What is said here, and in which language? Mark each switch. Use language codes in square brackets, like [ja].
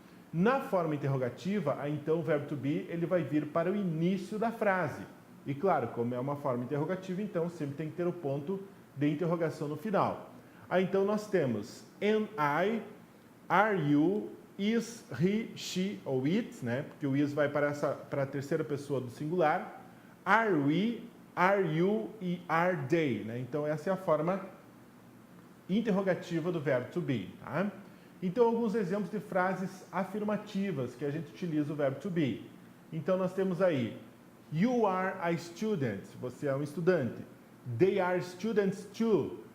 [pt] Na forma interrogativa, então o verbo to be ele vai vir para o início da frase. E claro, como é uma forma interrogativa, então sempre tem que ter o ponto de interrogação no final. Aí então nós temos [en] am I, are you, is, he, she ou it, [pt] né? Porque o is vai para a terceira pessoa do singular. [en] Are we, are you e are they, [pt] né? Então essa é a forma interrogativa do verbo to be, tá? Então alguns exemplos de frases afirmativas que a gente utiliza o verbo to be. Então nós temos aí [en] You are a student. [pt] Você é um estudante. [en] They are students too.